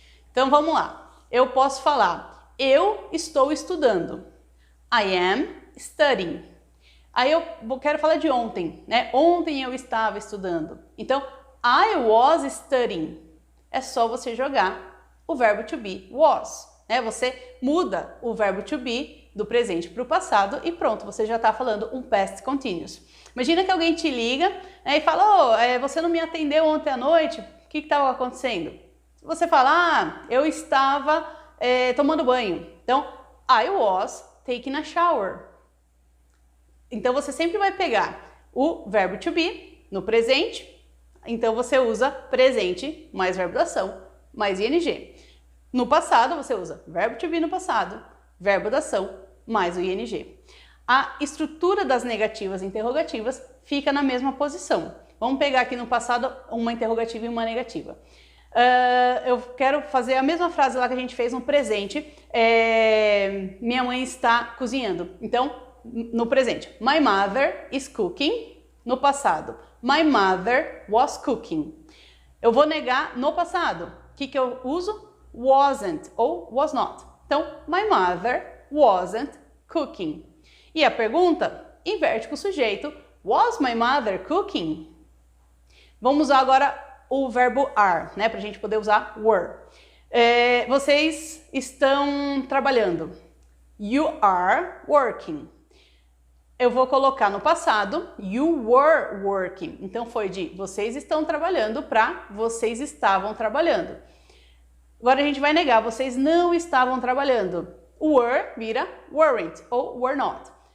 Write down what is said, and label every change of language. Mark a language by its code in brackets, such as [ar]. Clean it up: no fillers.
[pt] Então, vamos lá. Eu posso falar, eu estou estudando. [en] I am studying. [pt] Aí eu quero falar de ontem, né? Ontem eu estava estudando. Então, [en] I was studying. [pt] É só você jogar o verbo to be, was, né? Você muda o verbo to be do presente para o passado e pronto, você já está falando um past continuous. Imagina que alguém te liga, né, e fala, você não me atendeu ontem à noite, que estava acontecendo? Você fala, ah, eu estava tomando banho. [en] Então, I was taking a shower. [pt] Então, você sempre vai pegar o verbo to be no presente. Então, você usa presente mais verbo da ação mais ing. No passado, você usa verbo to be no passado, verbo da ação mais o ing. A estrutura das negativas e interrogativas fica na mesma posição. Vamos pegar aqui no passado uma interrogativa e uma negativa. Eu quero fazer a mesma frase lá que a gente fez no presente. Minha mãe está cozinhando. [en] Então, no presente, my mother is cooking. [pt] No passado, [en] my mother was cooking. [pt] Eu vou negar no passado. O que eu uso? Wasn't ou was not. Então, [en] my mother wasn't cooking. [pt] E a pergunta inverte com o sujeito. [en] Was my mother cooking? [pt] Vamos usar agora o verbo are, né? Para a gente poder usar were. Vocês estão trabalhando. [en] You are working. [pt] Eu vou colocar no passado, [en] you were working. [pt] Então foi de vocês estão trabalhando para vocês estavam trabalhando. Agora a gente vai negar, vocês não estavam trabalhando. Were vira weren't ou were not.